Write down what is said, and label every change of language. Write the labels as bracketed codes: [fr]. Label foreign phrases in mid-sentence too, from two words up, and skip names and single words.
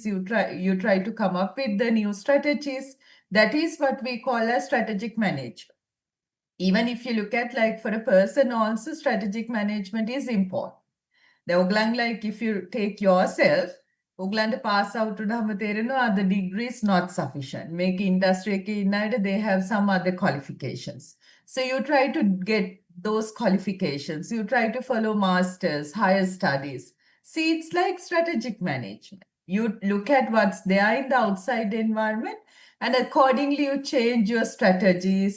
[en] You try to come up with the new strategies. That is what we call as strategic management. Even if you look at, like, for a person also, strategic management is important. Like, if you take yourself, ඔගලන්ට pass out [si] වුණාම තේරෙනවා [en] the degree is not sufficient. Make industry [si] එකේ ඉන්න අයට, [en] they have some other qualifications. So you try to get those qualifications. You try to follow masters, higher studies. See, it's like strategic management. You look at what's there in the outside environment, and accordingly you change your strategies.